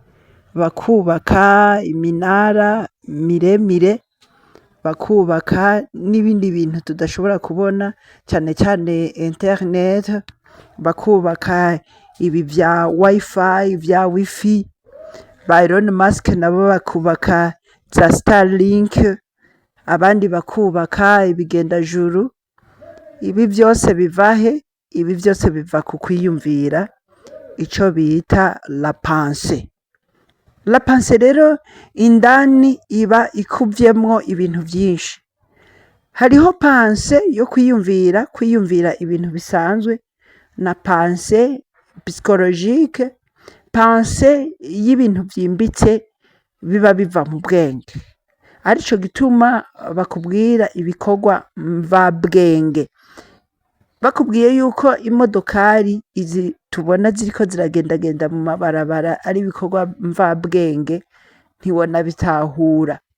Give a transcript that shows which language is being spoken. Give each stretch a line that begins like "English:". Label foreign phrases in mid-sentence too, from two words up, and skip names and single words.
Rundi: bakubaka iminara miremire, bakubaka n'ibindi bintu tudashobora kubona, cane cane internet, bakubaka ibi vya wifi, vya wifi, ba Elon Musk nabo bakubaka za Starlink, abandi bakubaka ibigendajuru. Ibi vyose bivahe? Ibi vyose biva ku kwiyumvira, ico bita
French: la pensée. La pensée
Rundi: rero indani iba ikuvyemwo ibintu vyinshi. Hariho pensée yo kwiyumvira, kwiyumvira ibintu bisanzwe, na
French: pensée psychologique,
Rundi: pensée y'ibintu vyimbitse biba biva mu bwenge. Arico gituma bakubwira ibikorwa mvabwenge. Bakubwiye yuko imodokari izi tubona ziriko ziragendagenda mu mabarabara ari ibikorwa mvabwenge, ntiwona bitahura.